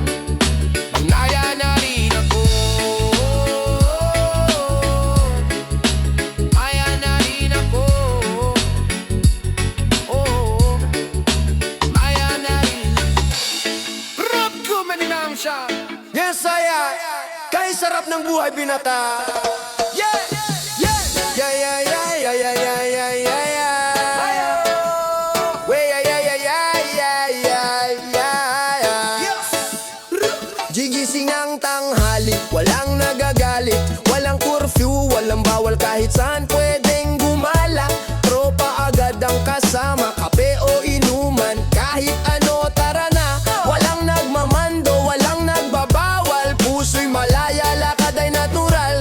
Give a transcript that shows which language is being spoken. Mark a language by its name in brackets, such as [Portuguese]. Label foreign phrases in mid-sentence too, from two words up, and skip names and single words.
[Filipino] Ginaya na rin ako, maya na rin ako. Oh, maya na rin. Rap ko maninam siya. Yes, saya. Kay sarap ng buhay binata. [English] Yeah, yeah. Yeah, yeah, yeah, yeah, yeah, yeah, yeah, yeah, yeah. Wey, yeah, yeah, yeah, yeah, yeah, yeah, yeah. [Filipino] Gigising ang tanghali, walang nagagalit, walang curfew, walang bawal kahit saan pwedeng gumala. Tropa agad ang kasama, kape o inuman, kahit ano tara na. Walang nagmamando, walang nagbabawal, puso'y malaya, lakad ay natural.